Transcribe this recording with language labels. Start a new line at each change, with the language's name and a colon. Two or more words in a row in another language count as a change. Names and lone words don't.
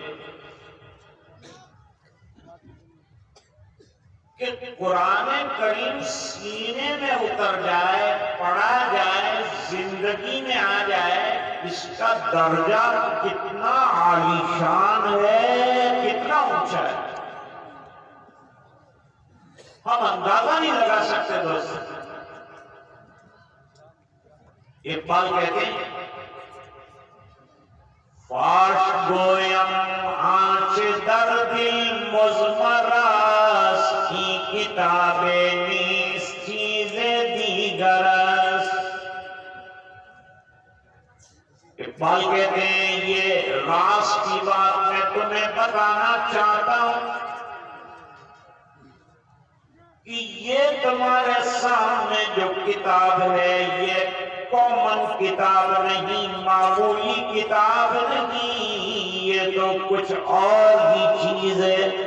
Urdu: کہ قرآن کریم سینے میں اتر جائے، پڑھا جائے، زندگی میں آ جائے، اس کا درجہ کتنا عالیشان ہے، کتنا اونچا ہے، ہم اندازہ نہیں لگا سکتے دوست۔ اقبال کہتے ہیں
Persian: فاش گویم آنچ در دل مزمرست، ای کتاب نیست چیز دیگر است۔
Urdu: اقبال کہتے ہیں یہ راز کی بات میں تمہیں بتانا چاہتا ہوں کہ یہ تمہارے سامنے جو کتاب ہے یہ کامن کتاب نہیں، معمولی کتاب نہیں، یہ تو کچھ اور ہی چیز ہے۔